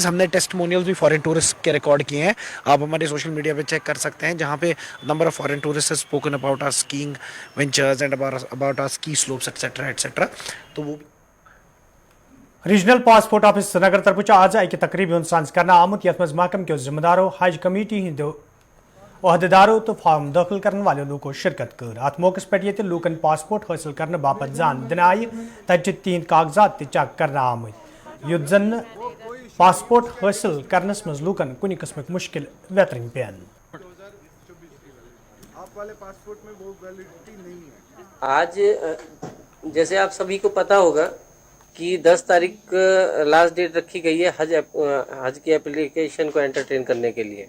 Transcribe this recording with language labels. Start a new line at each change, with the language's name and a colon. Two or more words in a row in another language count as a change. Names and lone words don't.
Hindi: हमने टेस्टिमोनियल्स भी
English: foreign tourist
Hindi: के रिकॉर्ड किए हैं, आप हमारे
English: social media
Hindi: पे चेक कर सकते हैं, जहां पे
English: number of foreign tourist have spoken about our skiing ventures and about our ski slopes etcetera etcetera.
Hindi: तो वो
Kashmiri: रीजनल पासपोर्ट ऑफिस श्रीनगर तरफ आज अक तकरीब सांस करना आमुत यथ मज महकम के जिम्मेदारों, हज कमेटी हंदो अहदेदारों तो फॉर्म दाखिल करने वाले लोगों शिरकत कर. अत मौके पे ये लूकन पासपोर्ट हासिल करने बापत जान दिन आय तत तीन कागजात चेक करना आमत. युद्ध जन पासपोर्ट हासिल करनस मज लूकन कुछ किस्म मुश्किल वेतरन पेन.
Hindi: आज जैसे आप सभी को पता होगा कि 10 तारीख
English: last date
Hindi: रखी गई है हज की एप्लीकेशन को एंटरटेन करने के लिए.